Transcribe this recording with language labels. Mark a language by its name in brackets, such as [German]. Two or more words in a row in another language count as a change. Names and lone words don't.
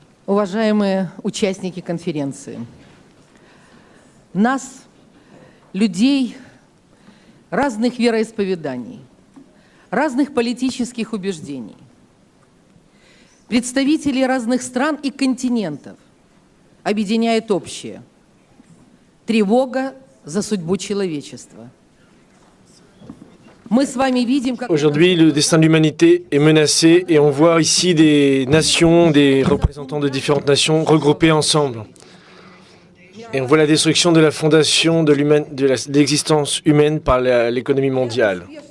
[Russian] Уважаемые участники конференции, нас, людей разных вероисповеданий, разных политических убеждений, представителей разных стран и континентов объединяет общее – тревога за судьбу человечества. [French] Aujourd'hui, le destin de l'humanité est menacé et on voit ici des nations, des représentants de différentes nations regroupés ensemble. Et on voit la destruction de la fondation de l'existence humaine par l'économie mondiale.